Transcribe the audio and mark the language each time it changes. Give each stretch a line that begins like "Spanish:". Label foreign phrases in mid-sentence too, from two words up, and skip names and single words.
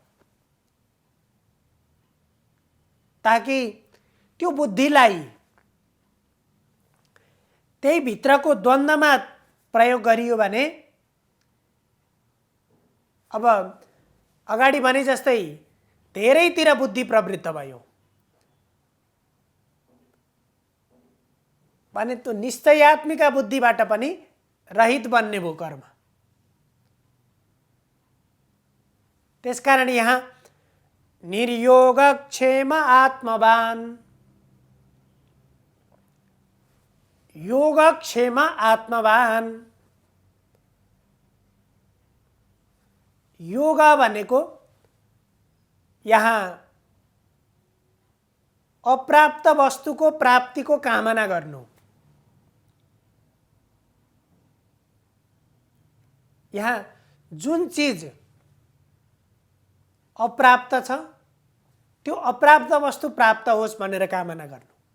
Nepali: ताकि त्यो बुद्धिलाई त्यही भित्रको द्वन्द्वमा प्रयोग गरियो भने अब अगाडि भने जस्तै धेरैतिर बुद्धि प्रवृत्त भयो भने त्यो निश्चयात्मिका बुद्धिबाट पनि रहित बन्ने भयो कर्म। त्यसकारण यहाँ
Sanskrit: निर्योगक्षेम आत्मवान, योगक्षेम आत्मवान।
Nepali: योग भनेको यहाँ अप्राप्त वस्तुको प्राप्तिको कामना गर्नु। यहाँ जुन चीज अप्राप्त छ त्यो अप्राप्त वस्तु प्राप्त होस् भनेर कामना गर्नु।